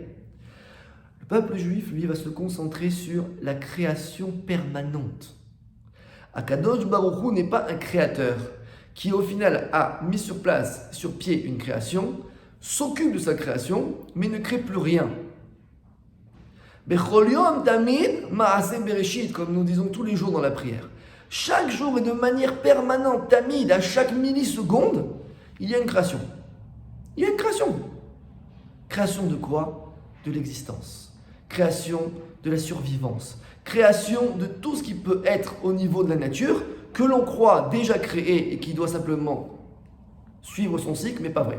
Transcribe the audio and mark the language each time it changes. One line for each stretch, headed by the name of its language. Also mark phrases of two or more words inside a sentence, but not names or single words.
French: Le peuple juif, lui, va se concentrer sur la création permanente.
Hebrew: הקדוש ברוך הוא
French: n'est pas un créateur qui, au final, a mis sur place, sur pied une création, s'occupe de sa création, mais ne crée plus rien.
Hebrew: בכל יום תמיד מעשה בראשית,
French: comme nous disons tous les jours dans la prière. Chaque jour et de manière permanente, tamid, à chaque milliseconde, il y a une création. Il y a une création. Création de quoi? De l'existence. Création de la survivance. Création de tout ce qui peut être au niveau de la nature, que l'on croit déjà créé et qui doit simplement suivre son cycle, mais pas vrai.